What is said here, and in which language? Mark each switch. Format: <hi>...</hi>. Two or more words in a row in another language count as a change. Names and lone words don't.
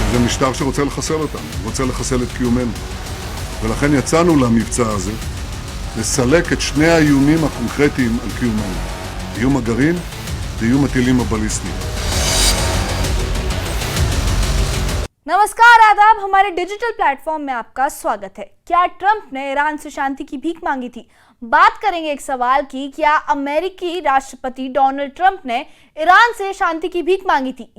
<he>משטר שרוצה לחסל אותנו, רוצה לחסל את קיומנו. ולכן יצאנו למבצע הזה, לסלק את שני האיומים הקונקרטיים על קיומנו. איום הגרעין ואיום הטילים הבליסטיים.</he> <hi>नमस्कार, आदाब। हमारे</hi> <en>digital platform</en> <hi>में आपका स्वागत है। क्या ट्रंप ने ईरान से शांति की भीख मांगी थी? बात करेंगे एक सवाल की, क्या अमेरिकी राष्ट्रपति डोनाल्ड ट्रंप ने ईरान से शांति की भीख मांगी थी?</hi>